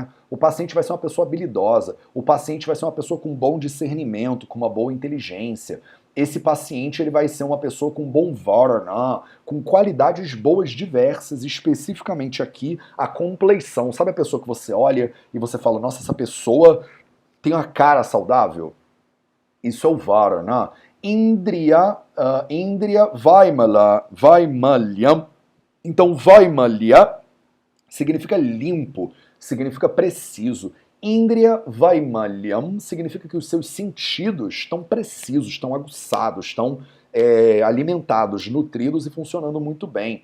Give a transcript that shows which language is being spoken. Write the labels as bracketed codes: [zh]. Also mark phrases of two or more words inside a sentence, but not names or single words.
[pt] O paciente vai ser uma pessoa habilidosa, o paciente vai ser uma pessoa com bom discernimento, com uma boa inteligência. Esse paciente ele vai ser uma pessoa com bom varana, com qualidades boas diversas, especificamente aqui a compleição. Sabe a pessoa que você olha e você fala, nossa, essa pessoa tem uma cara saudável? Isso é o varana. [sa] इन्द्रिय वैमल्यम्. [pt] Então, Vaimalya significa limpo, significa preciso. [sa] इन्द्रिय वैमल्यम् [pt] significa que os seus sentidos estão precisos, estão aguçados, estão alimentados, nutridos e funcionando muito bem.